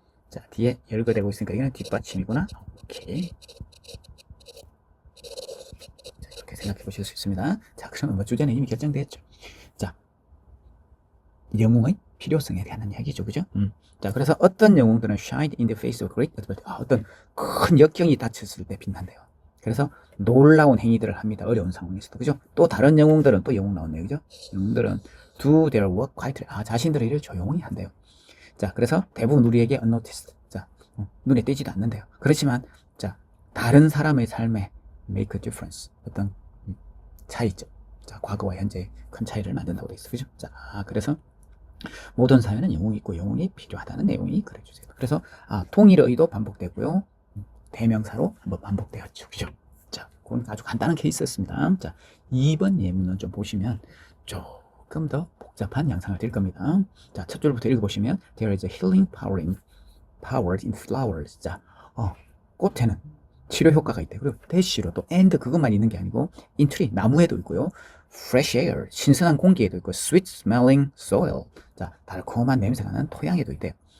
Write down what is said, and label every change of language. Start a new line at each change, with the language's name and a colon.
Korean: 자, 뒤에 열거되고 있으니까 이거는 뒷받침이구나. 오케이. 자, 이렇게 생각해 보실 수 있습니다. 자, 그러면 뭐 주제는 이미 결정되었죠. 자, 영웅의 필요성에 대한 이야기죠. 그죠? 자, 그래서 어떤 영웅들은
English: shine in the face of great adversity.
Korean: 어떤 큰 역경이 닥쳤을 때 빛난대요. 그래서 놀라운 행위들을 합니다. 어려운 상황에서도. 그죠? 또 다른 영웅들은 또 영웅 나왔네요. 그죠? 영웅들은
English: do their work quietly.
Korean: 아, 자신들의 일을 조용히 한대요. 자, 그래서 대부분 우리에게 unnoticed. 자, 눈에 띄지도 않는데요. 그렇지만, 자, 다른 사람의 삶에
English: make a difference.
Korean: 어떤 차이점. 자, 과거와 현재 큰 차이를 만든다고 되어 있어요. 그죠? 자, 그래서 모든 사회는 영웅이 있고 영웅이 필요하다는 내용이 그려주세요. 그래서, 통일의도 반복되고요. 대명사로 한번 반복되었죠. 그죠? 자, 그건 아주 간단한 케이스였습니다. 자, 2번 예문은 좀 보시면 조금 더 복잡한 양상을 띌 겁니다. 자, 첫 줄부터 읽어보시면
English: There is a healing power in flowers.
Korean: 자, 꽃에는 치료 효과가 있대. 그리고 대시로 또 and 그것만 있는 게 아니고
English: in tree,
Korean: 나무에도 있고요.
English: fresh air,
Korean: 신선한 공기에도 있고
English: sweet smelling soil.
Korean: 자, 달콤한 냄새가 나는 토양에도 있대요.